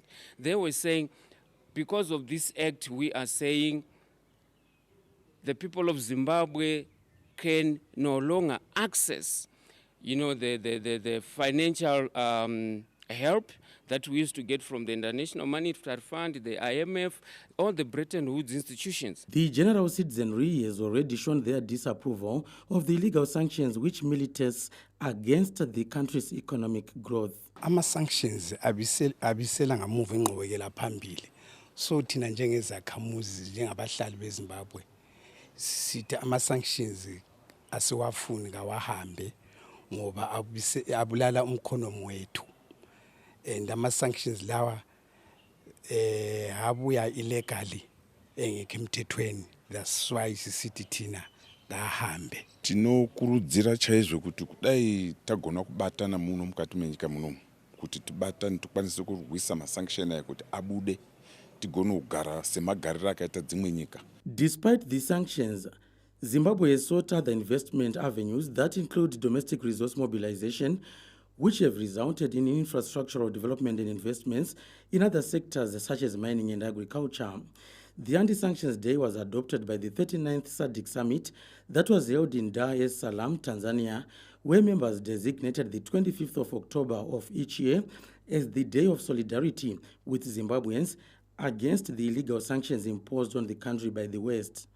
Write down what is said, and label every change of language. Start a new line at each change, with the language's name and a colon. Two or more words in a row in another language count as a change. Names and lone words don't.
English: They were saying, because of this act, we are saying the people of Zimbabwe can no longer access, the financial help that we used to get from the International Monetary Fund, the IMF, all the Bretton Woods institutions. The general citizenry has already shown their disapproval of the illegal sanctions which militates against the country's economic growth.
North Ndebele: Ama-sanctions abisela ngamuva ingqubekela phambili. So thina njengezakhamuzi njengabahlali beZimbabwe sithi ama-sanctions asiwafuni kawahambe ngoba abulala umkhonomi wethu. And ama-sanctions lawa abuya illegally engekho emthethweni.
English: That's why
North Ndebele: sisithi thina ngahambe.
Shona: Tinokurudzira chaizvo kuti kudai tagona kubatana muno mukati menyika muno kuti tibatane tikwanise kurwisa ma-sanction aya kuti abude tigone kugara semagariro akaita dzimwe nyika.
English: Despite the sanctions, Zimbabwe has sought other investment avenues that include domestic resource mobilization, which have resulted in infrastructural development and investments in other sectors such as mining and agriculture. The Anti-Sanctions Day was adopted by the 39th SADC Summit that was held in Dar es Salaam, Tanzania, where members designated the 25th of October of each year as the Day of Solidarity with Zimbabweans against the illegal sanctions imposed on the country by the West.